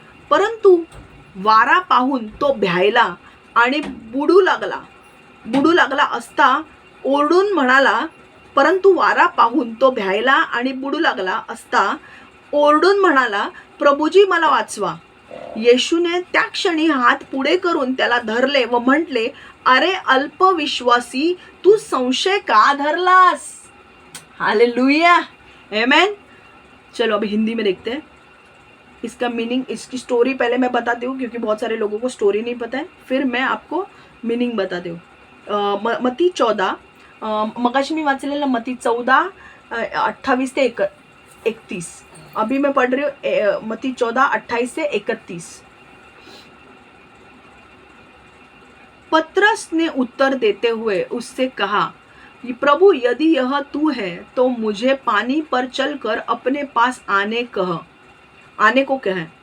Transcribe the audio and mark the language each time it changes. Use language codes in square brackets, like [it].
[mr] परंतु वारा पाहून तो भ्यायला आणि बुडू लागला असता ओरडून म्हणाला, परंतु वारा पाहून तो भ्यायला आणि बुडू लागला असता ओरडून म्हणाला, प्रभुजी मला वाचवा. येशूने त्या क्षणी हात पुढे करून त्याला धरले व म्हटले, अरे अल्पविश्वासी, तू संशय का धरलास? हालेलुया, आमेन। [hi] चलो अभी हिंदी में देखते हैं इसका मीनिंग। इसकी स्टोरी पहले मैं बताती हूँ क्योंकि बहुत सारे लोगों को स्टोरी नहीं पता है, फिर मैं आपको मीनिंग बताती हूँ। [mr] मत्ती 14, मगाशी मी वाचलेलं मत्ती 14 28 ते 31। [hi] अभी मैं पढ़ रही हूँ मत्ती 14 28 से 31। पतरस ने उत्तर देते हुए उससे कहा, प्रभु, यदि यह तू है तो मुझे पानी पर चलकर अपने पास आने को कह।